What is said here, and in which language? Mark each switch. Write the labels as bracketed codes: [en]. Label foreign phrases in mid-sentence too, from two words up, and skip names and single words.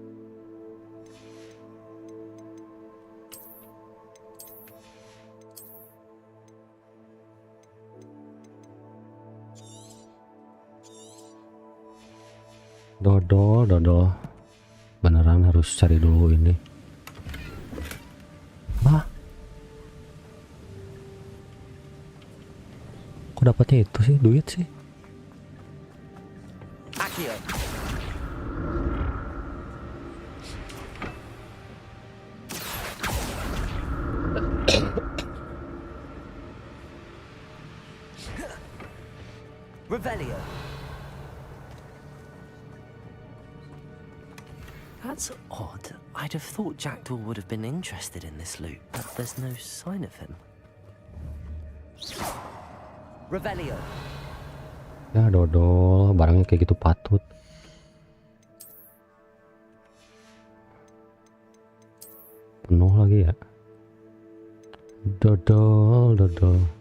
[id] Dodol. Beneran harus cari dulu ini. Hah? Kok dapatnya itu sih, duit sih? Accio. Revelio. [en] That's odd. I'd have thought Jackdaw would have been interested in this loot, but there's no sign of him. [id] Revelio. Ya dodol, barangnya kayak gitu patut. Penuh lagi ya. Dodol.